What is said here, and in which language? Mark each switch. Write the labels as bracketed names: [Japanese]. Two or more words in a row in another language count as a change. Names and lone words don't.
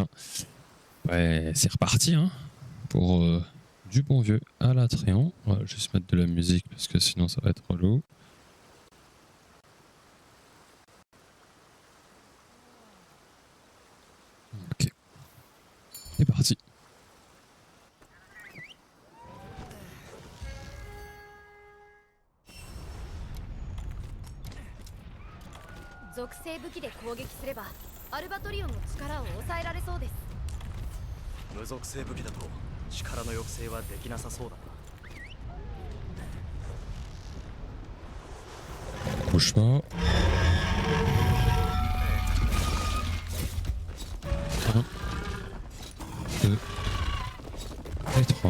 [French] Ouais, c'est reparti hein, pour du bon vieux Alatréon. On va juste mettre de la musique parce que sinon ça va être relou. Ok. C'est parti. [Japanese] 属性武器で攻撃すればアルバトリオンの力を抑えられそうです。無属性武器だと力の抑制はできなさそうだな。 [French] Bouge pas. 1, 2 et 3.